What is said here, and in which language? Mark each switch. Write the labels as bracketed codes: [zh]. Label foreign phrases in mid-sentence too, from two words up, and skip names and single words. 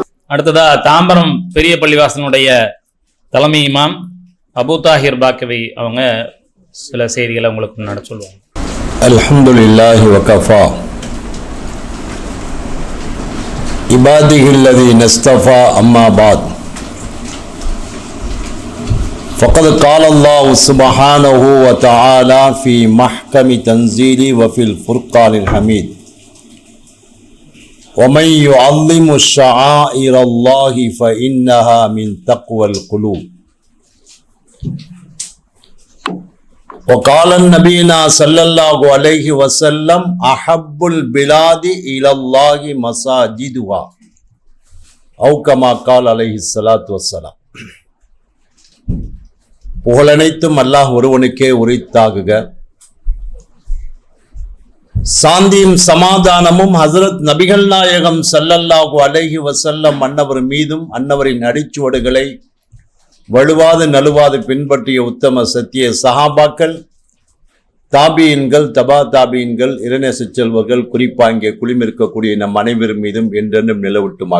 [ta] அடுத்ததா தாம்பரம் பெரிய பள்ளிவாசனுடைய தலைமை இமாம் அபு தாஹிர் பாக்கவி அவங்க சில செய்திகளை உங்களுக்கு முன்னாடி சொல்லுவாங்க. [ar] الحمد لله وكفى عباده الذين اصطفى أما بعد فقد قال الله سبحانه وتعالى في محكم تنزيله وفي الفرقان الحميد ومن يعظم شعائر الله فإنها من تقوى القلوب وقال النبينا صلى الله عليه وسلم أحب البلاد إلى الله مساجدها أو كما قال عليه الصلاة والسلام. [ta] புகழனைத்தும் அல்லாஹ் ஒருவனுக்கே உரித்தாகுக. சாந்தியும் சமாதானமும் ஹசரத் நபிகள் நாயகம் [ar] صلى الله عليه وسلم [ta] அன்னவர் மீதும் அன்னவரின் அடிச்சுவடுகளை வலுவாது நழுவாது பின்பற்றிய உத்தம சத்திய சஹாபாக்கள், தாபியின்கள், தபா தாபியின்கள், இறைநேச செல்வர்கள், குறிப்பாக இங்கே குளிமிருக்கக்கூடிய நம் அனைவர் மீதும் என்றென்றும் நிலவட்டுமாக.